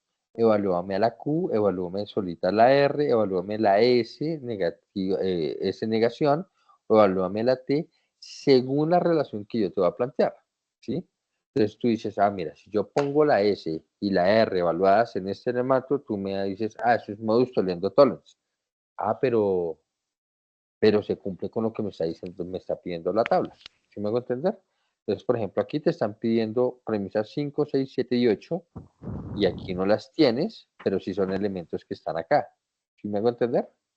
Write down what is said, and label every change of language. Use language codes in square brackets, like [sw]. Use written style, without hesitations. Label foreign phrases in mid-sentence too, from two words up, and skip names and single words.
[es] Evalúame a la Q, evalúame solita la R, evalúame la S, negativa, S negación, evalúame la T, según la relación que yo te voy a plantear. ¿Sí? Entonces tú dices, ah, mira, si yo pongo la S y la R evaluadas en este elemento, tú me dices, ah, eso es [la] modus tollendo tollens. [es] Ah, pero se cumple con lo que me está diciendo, me está pidiendo la tabla. ¿Sí me hago entender? Entonces, por ejemplo, aquí te están pidiendo premisas 5, 6, 7 y 8, y aquí no las tienes, pero sí son elementos que están acá. ¿Sí me hago entender?